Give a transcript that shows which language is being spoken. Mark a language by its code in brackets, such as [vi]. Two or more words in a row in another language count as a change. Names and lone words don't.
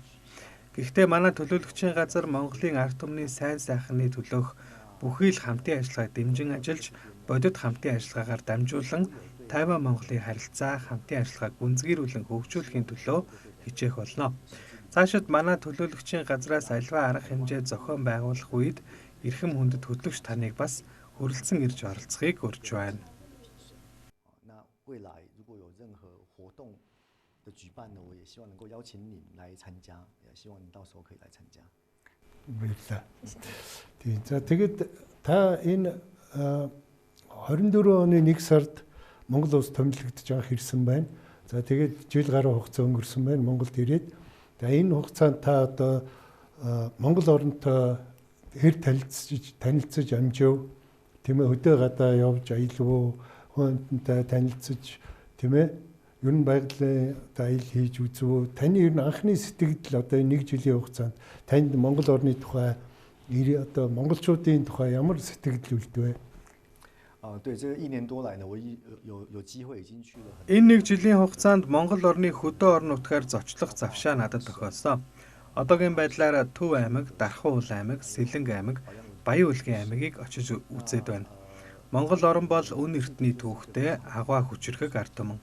[mn] Гэхдээ манай төлөөлөгчийн газар Монголын ард түмний сайн сайхны төлөөх бүхий л хамтын ажиллагааг дэмжин ажиллаж, бодит хамтын ажиллагаагаар дамжуулан Тайван Монголын харилцаа хамтын ажиллагааг гүнзгийрүүлэн хөгжүүлэхийн төлөө хичээх болно. Цаашид манай төлөөлөгчийн газраас альва арга хэмжээ зохион байгуулах үед эрхэм хүндэт хөтлөгч таныг бас хүрэлцэн ирж оролцохыг урьж байна. [zh] 那未来如果有任何活动的举办呢，我也希望能够邀请你来参加，也希望你到时候可以来参加。 [mn] баярлалаа. Тийм. За тэгээд та энэ 24 оны 1 сард Монгол улс томилогдож анх ирсэн байна. За тэгээд жил гаруй хугацаа өнгөрсөн байна Монголд ирээд. За энэ хугацаанд та одоо Монгол оронтой хэр танилцж амжив, тийм ээ, хөдөө гадаа явж аялав, хүнтэй танилцж, тийм ээ, ер нь байгалийн одоо аялал хийж үзв. Таны ер нь анхны сэтгэл одоо энэ 1 жилийн хугацаанд танд Монгол орны тухай одоо монголчуудын тухай ямар сэтгэл үлдвэ? [zh] 对，这个1年多来呢，我有机会已经去了很。 [mn] Энэ 1 жилийн хугацаанд Монгол орны хөдөө орон нутгаар зочлох завшаа надад тохиолсон. Одоогийн байдлаар Төв аймаг, Дархан уул аймаг, Сэлэнг аймаг, Баян үлгийн аймагийг очиж үзээд байна. Монгол орн бол үн эртний түүхтэй агуу хүчрхэг ард түмэн.